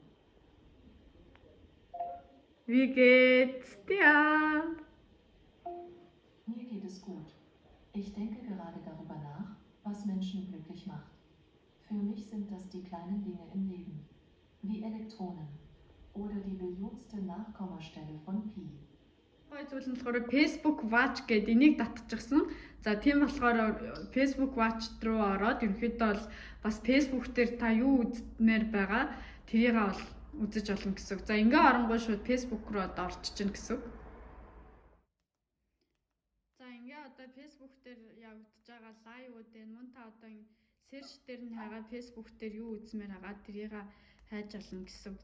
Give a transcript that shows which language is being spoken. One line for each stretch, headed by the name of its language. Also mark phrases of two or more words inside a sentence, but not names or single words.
German: Wie geht's dir? Mir geht es gut. Ich denke gerade darüber nach, was Menschen glücklich macht. Für mich sind das die kleinen Dinge im Leben, wie Elektronen oder die billionste Nachkommastelle von Pi.
Mongolian: Гой зүйл нь болохоор Facebook Watch гэдэг энийг татчихсан. За тийм болохоор Facebook Watch руу ороод ерөнхийдөө бол бас Facebook дээр та юу үзмээр байгаа тэрийг бол үзэж болно гэсэн үг. За ингээ оронгоо шууд Facebook руу одоо орчиж гин гэсэн үг. За ингээ одоо Facebook дээр явагдаж байгаа лайвууд энэ мөн та одоо search дээр нь хагаад Facebook дээр юу үзмээр байгаа тэрийг хайж олно гэсэн үг.